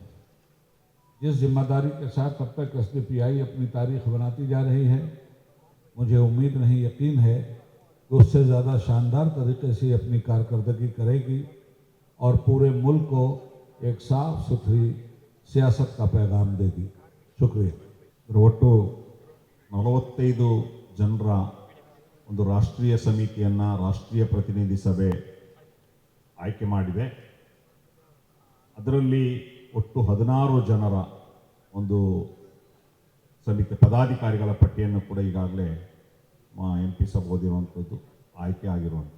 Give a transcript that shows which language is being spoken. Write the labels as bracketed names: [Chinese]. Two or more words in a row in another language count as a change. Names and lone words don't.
[Hindi] जिस जिम्मेदारी के साथ अब तक एसडीपीआई अपनी तारीख बनाती जा रही है, मुझे उम्मीद नहीं, यकीन है कि उससे ज़्यादा शानदार तरीके से अपनी कारकर्दगी करेगी और पूरे मुल्क को एक साफ सुथरी सियासत का पैगाम देगी। शुक्रिया। [Kannada] ಒಟ್ಟು 45 ಜನರ ಒಂದು ರಾಷ್ಟ್ರೀಯ ಸಮಿತಿಯನ್ನು ರಾಷ್ಟ್ರೀಯ ಪ್ರತಿನಿಧಿ ಸಭೆ ಆಯ್ಕೆ ಮಾಡಿದೆ. ಅದರಲ್ಲಿ ಒಟ್ಟು 16 ಜನರ ಒಂದು ಸಮಿತಿ ಪದಾಧಿಕಾರಿಗಳ ಪಟ್ಟಿಯನ್ನು ಕೂಡ ಈಗಾಗಲೇ MP ಸಭೆ ಓದಿರುವಂಥದ್ದು, ಆಯ್ಕೆ ಆಗಿರುವಂಥದ್ದು.